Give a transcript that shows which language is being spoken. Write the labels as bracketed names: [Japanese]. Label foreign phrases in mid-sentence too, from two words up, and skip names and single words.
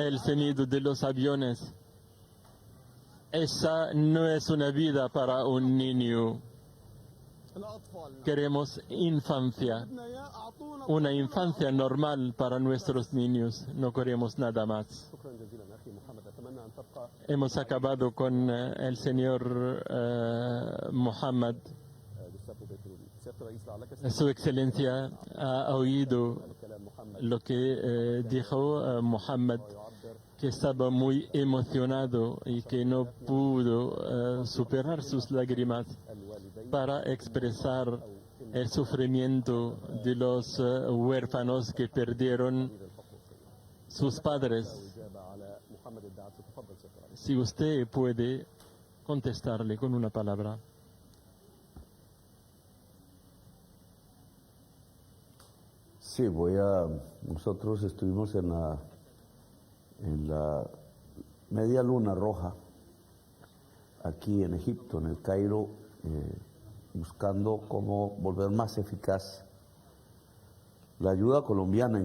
[Spanish] el sonido de los aviones. Esa no es una vida para un niño. [Arabic] لاطفالنا. [Spanish] Queremos infancia, [Arabic] بدنا اياه اعطونا [Spanish] una infancia normal para nuestros niños. No queremos nada más. [Arabic] شكرا جزيلا اخي محمد، اتمنى ان تبقى [Spanish] Hemos acabado con el señor Mohammed. [Arabic] جوستافو بيترولي. سياده الرئيس لعلك [Spanish] Su excelencia ha oído [Arabic] كلام محمد [Spanish] lo que dijo Mohammed, que estaba muy emocionado y que no pudo superar sus lágrimas [Arabic] الوالدين [Spanish] para expresar el sufrimiento de los huérfanos que perdieron sus padres. [Arabic] اجابه على محمد الدعسي. تفضل سياده الرئيس. [Spanish] Si usted puede contestarle con una palabra. Sí, nosotros estuvimos en la media luna roja, aquí en Egipto, en el Cairo, buscando cómo volver más eficaz la ayuda colombiana.